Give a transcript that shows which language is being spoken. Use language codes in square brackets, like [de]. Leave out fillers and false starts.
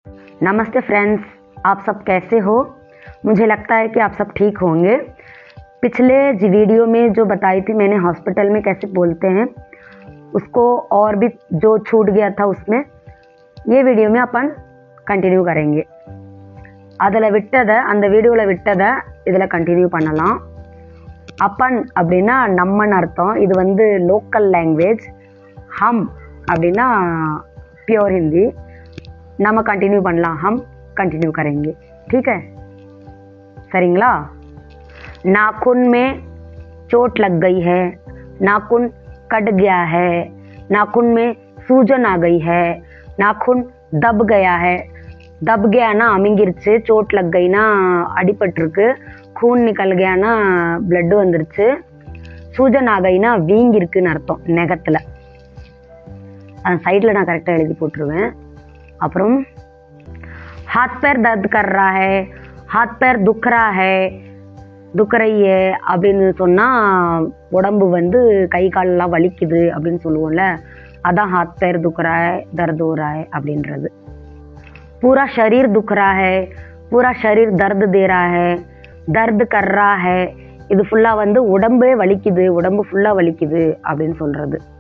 [hi] नमस्ते फ्रेंड्स, आप सब कैसे हो? मुझे लगता है कि आप सब ठीक होंगे। पिछले वीडियो में जो बताई थी मैंने हॉस्पिटल में कैसे बोलते हैं उसको और भी जो छूट गया था उसमें ये वीडियो में अपन कंटिन्यू करेंगे. [ta] அதில் விட்டதை அந்த வீடியோவில் விட்டதை இதில் கண்டினியூ பண்ணலாம். அப்பன் அப்படின்னா நம்மன்னு அர்த்தம். இது வந்து லோக்கல் லாங்குவேஜ். ஹம் அப்படின்னா [hi] प्योर हिंदी. [ta] நம்ம कंटिन्यू பண்ணலாம். [hi] हम कंटिन्यू करेंगे. ठीक है, [ta] சரிங்களா? [hi] नाखून में चोट लग गई है, नाखून कट गया है, नाखून में सूजन आ गई है, नाखून दब गया है. दब गयाना [ta] அமிங்கிருச்சு, [hi] चोट लग गईना [ta] அடிபட்டிருக்கு, [hi] खून निकल गयाना ब्लड [ta] வந்துருச்சு, [hi] सूजन आ गईना [ta] வீங்கிருக்குன்னு அர்த்தம் நெகத்தில். அந்த சைடில் நான் கரெக்டாக எழுதி போட்டுருவேன். அப்புறம் [hi] हाथ पैर दर्द कर रहा है, हाथ पैर दुख रहा है, दुख रही है [ta] அப்படின்னு சொன்னால் உடம்பு வந்து கை காலெல்லாம் வலிக்குது அப்படின்னு சொல்லுவோம்ல, அதான் [hi] हाथ पैर दुख रहा है, दर्द हो रहा है [ta] அப்படின்றது. [hi] पूरा शरीर दुख रहा है, पूरा शरीर दर्द दे रहा है, दर्द कर रहा है. [ta] இது ஃபுல்லாக வந்து உடம்பே வலிக்குது, உடம்பு ஃபுல்லாக வலிக்குது அப்படின்னு சொல்கிறது.